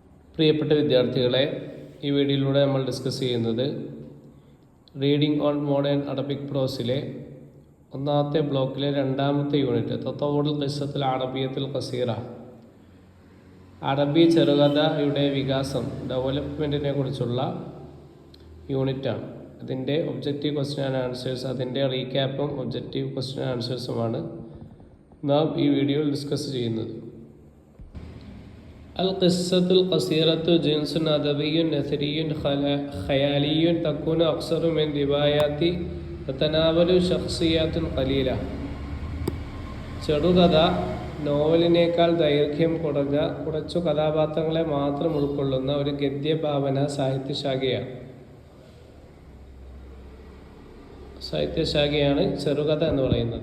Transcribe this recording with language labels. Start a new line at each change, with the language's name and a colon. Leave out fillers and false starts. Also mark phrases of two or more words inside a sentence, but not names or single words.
Malayalam: പ്രിയപ്പെട്ട വിദ്യാർത്ഥികളെ, ഈ വീഡിയോയിലൂടെ നമ്മൾ ഡിസ്കസ് ചെയ്യുന്നത് റീഡിംഗ് ഓൺ മോഡേൺ അറബിക് പ്രോസിലെ ഒന്നാമത്തെ ബ്ലോക്കിലെ രണ്ടാമത്തെ യൂണിറ്റ്
Arabic: تطور القصة العربية القصيرة,
Malayalam: അറബി ചെറുകഥയുടെ വികാസം, ഡെവലപ്മെൻറ്റിനെ കുറിച്ചുള്ള യൂണിറ്റാണ്. ഇതിൻ്റെ
English: objective question and answers,
Malayalam: അതിൻ്റെ റീക്യാപ്പും
English: objective question and answers
Malayalam: നാം ഈ വീഡിയോയിൽ ഡിസ്കസ് ചെയ്യുന്നത്.
Arabic: القصة القصيرة جنس أدبي نثري خيالي تكون أكثر من روايات تتناول شخصيات قليلة.
Malayalam: ചെറുകഥ നോവലിനേക്കാൾ ദൈർഘ്യം കുറച്ചു കഥാപാത്രങ്ങളെ മാത്രം ഉൾക്കൊള്ളുന്ന ഒരു ഗദ്യഭാവന സാഹിത്യശാഖയാണ് ചെറുകഥ എന്ന് പറയുന്നത്.